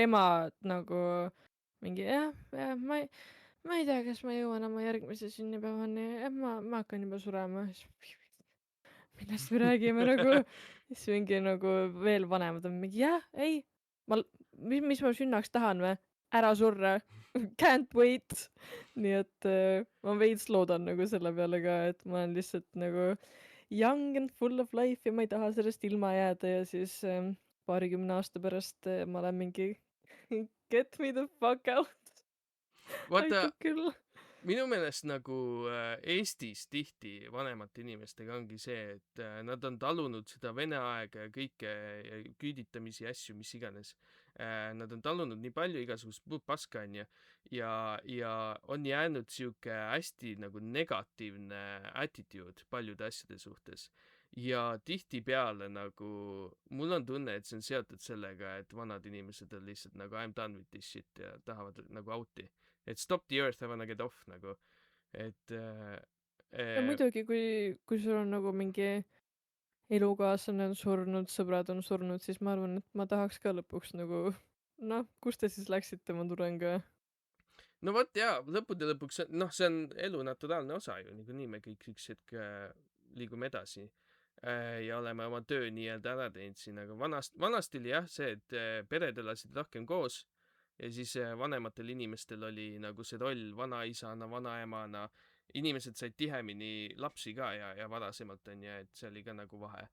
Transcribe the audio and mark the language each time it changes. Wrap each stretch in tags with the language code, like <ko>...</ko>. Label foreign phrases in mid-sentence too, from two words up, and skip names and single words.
<et>ema nagu mingi jah, ma ei tea, kas ma jõuan oma järgmise sünnipäevani, ma hakkan juba surema. Millest me räägime nagu? siis mingi nagu veel vanemad on mingi jah, ei, mis ma sünnaks tahan või? Ära surra.</et> <en>Can't wait.</en> <et>nii et ma veits loodan nagu selle peale ka, et ma olen lihtsalt nagu</et> <en>young and full of life</en> <et>ja ma ei taha sellest ilma jääda ja siis paarikümne aasta pärast ma olen mingi</et> <en>get me the fuck out.</en> <et>vaata, aitab küll. minu meelest nagu Eestis tihti vanemate inimestega ongi see, et nad on talunud seda Vene aega ja kõike ja küüditamisi ja asju, mis iganes. Nad on talunud nii palju igasugust muud paska, onju, ja on jäänud sihuke hästi nagu negatiivne attitude paljude asjade suhtes. Ja tihtipeale nagu mul on tunne, et see on seotud sellega, et vanad inimesed on lihtsalt nagu</et> <en>I m done with this shit</en> <et>ja tahavad nagu out'i.</et> <en>Et stop the earth, I wanna get off</en> <et>nagu. Et ja äh, muidugi, kui sul on nagu mingi elukaaslane on surnud, sõbrad on surnud, siis ma arvan, et ma tahaks ka lõpuks nagu noh, kus te siis läksite, ma tulen ka. no vot jaa, lõppude lõpuks, see on elu naturaalne osa ju, niikuinii me kõik üks hetk liigume edasi ja oleme oma töö nii-öelda ära teinud siin, aga vanasti oli jah see, et pered elasid rohkem koos ja siis vanematel inimestel oli nagu see roll vanaisana, vanaemana, inimesed said tihemini lapsi ka ja varasemalt on ju, et see oli ka nagu vahe.</et>